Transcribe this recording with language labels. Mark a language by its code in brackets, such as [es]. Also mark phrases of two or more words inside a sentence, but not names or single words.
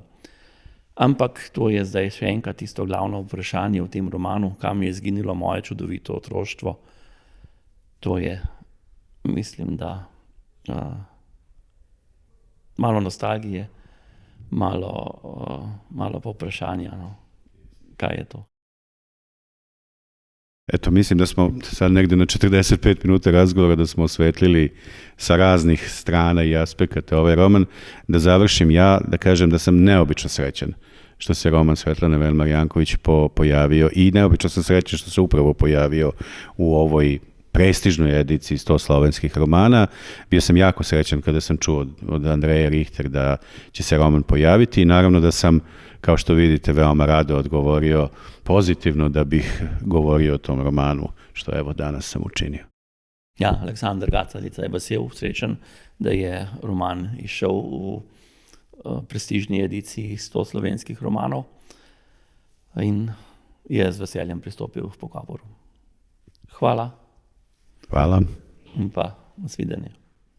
[sl] Ampak to je zdaj še enkrat tisto glavno vprašanje v tem romanu, kam je izginilo moje čudovito otroštvo. To je, mislim, da malo nostalgije, malo povprašanja, no. Kaj je to? [sr] Eto, mislim da smo sad negde na 45 minuta razgovora da smo osvetlili sa raznih strana i aspekata ovaj roman. Da završim ja, da kažem da sam neobično srećan što se roman Svetlane Velmar Janković pojavio i neobično sam srećan što se upravo pojavio u ovoj prestižnoj ediciji 100 slovenskih romana. Bio sam jako srećan kada sam čuo od Andreje Richter da će se roman pojaviti i naravno da sam, kao što vidite, veoma rado odgovorio pozitivno da bih govorio o tom romanu, što evo danas sam učinio. [sl] Ja, Aleksandar Gacalica je vesel, srečen, da je roman išel v prestižni ediciji 100 slovenskih romanov in je z veseljem pristopil v pogovoru. Hvala. Hvala. In pa nasvidenje.